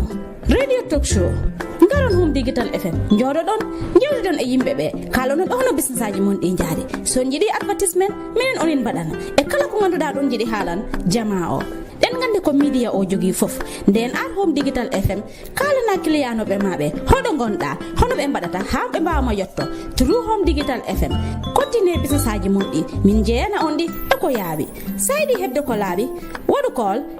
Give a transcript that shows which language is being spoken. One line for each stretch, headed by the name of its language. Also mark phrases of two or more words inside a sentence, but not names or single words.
English: radio talk show
Fula: ngaron Home Digital FM njodo don jewdi don e yimbe be kala non hono business aji mundi jaade so jidi advertisement minen onin badana e kala ko ganduda don jidi halan jamaa o den gande ko media o jogi fof den ar Home Digital FM kala na client be mabe hodo gonda hono be badata ha be baama yotto through Home Digital FM
English: continue business
Fula: aji mundi min jeena ondi e ko yaabi saydi hebde ko laabi wadu call